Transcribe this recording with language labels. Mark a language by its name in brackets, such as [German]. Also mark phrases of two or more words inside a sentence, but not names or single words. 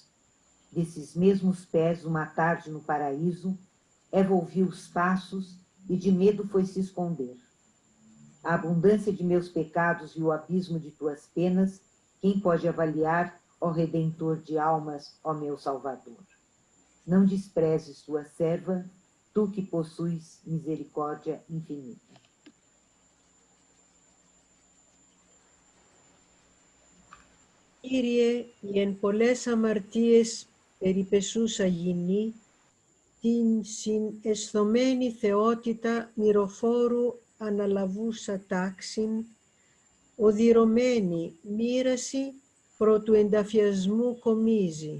[Portuguese] Desses mesmos pés, uma tarde no paraíso, Eva ouviu os passos e de medo foi se esconder. A abundância de meus pecados e o abismo de tuas penas, quem pode avaliar, ó Redentor de almas, ó meu Salvador? Não desprezes tua serva, tu que possuis misericórdia infinita. [Greek] Κύριε, η εν πολλές αμαρτίες περιπεσούσα γυνή, την συναισθωμένη θεότητα μυροφόρου αναλαβούσα τάξην, οδυρωμένη μοίραση προ του ενταφιασμού κομίζει.